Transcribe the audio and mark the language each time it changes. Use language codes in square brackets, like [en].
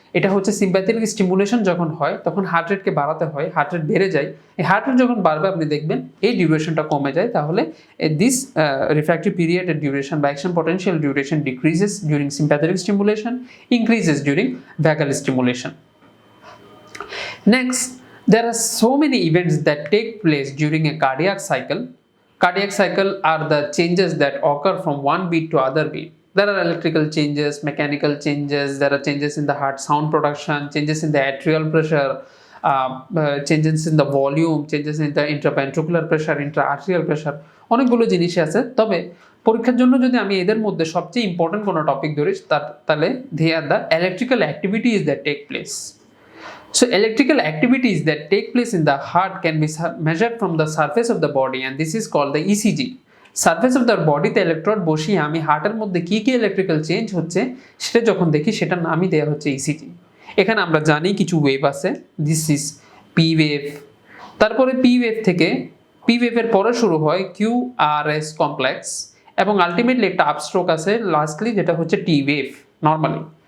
[bn] এটা হচ্ছে sympathetic stimulation যখন হয় তখন হার্ট রেটকে বাড়াতে হয়, হার্ট রেট বেড়ে যায়। এই হার্ট রেট যখন বাড়বে আপনি দেখবেন এই ডিউরেশনটা কমে যায়। তাহলে দিস রিফ্র্যাক্টরি পিরিয়ডের ডিউরেশন বা action potential duration [en] Decreases during sympathetic stimulation, increases during vagal stimulation. Next, there are so many events that take place during a cardiac cycle. Cardiac cycle are the changes that occur from one beat to other beat. There are electrical changes, mechanical changes, there are changes in the heart sound production, changes in the atrial pressure, changes in the volume, changes in the intraventricular pressure, intraarterial pressure, [bn] অনেকগুলো জিনিসই আছে। তবে পরীক্ষার জন্য যদি আমি এদের মধ্যে সবচেয়ে ইম্পর্টেন্ট কোনো টপিক ধরি তাহলে [en] they are the electrical activities that take place. So electrical activities that take place in the heart can be measured from the surface of the body and this is called the ECG. [bn] Surface of the বডিতে electrode বসিয়ে আমি হার্টের মধ্যে কি কি electrical change হচ্ছে সেটা যখন দেখি সেটার নামই দেওয়া হচ্ছে ইসিজি। এখানে আমরা জানি কিছু ওয়েভ আছে, [en] This is P wave. [bn] তারপরে পি ওয়েভ থেকে পি ওয়েভের পরে শুরু হয় কিউ আর এস কমপ্লেক্স এবং আলটিমেটলি একটা আপস্ট্রোক আছে লাস্টলি যেটা হচ্ছে টি ওয়েভ নর্মালি।